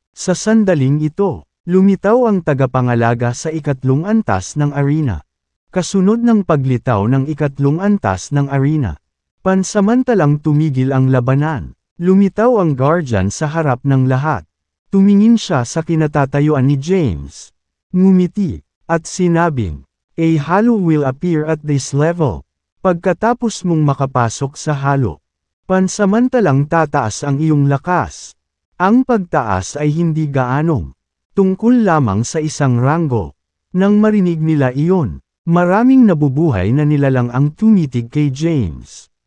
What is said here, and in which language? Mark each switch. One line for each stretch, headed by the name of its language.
Filipino: Sa sandaling ito, lumitaw ang tagapangalaga sa ikatlong antas ng arena. Kasunod ng paglitaw ng ikatlong antas ng arena, pansamantalang tumigil ang labanan. Lumitaw ang guardian sa harap ng lahat. Tumingin siya sa kinatatayuan ni James. Ngumiti, at sinabing,
English: "A halo will appear at this level."
Filipino: Pagkatapos mong makapasok sa halo, pansamantalang tataas ang iyong lakas. Ang pagtaas ay hindi gaanong tungkol lamang sa isang ranggo. Nang marinig nila iyon, maraming nabubuhay na nilalang ang tumitig kay James.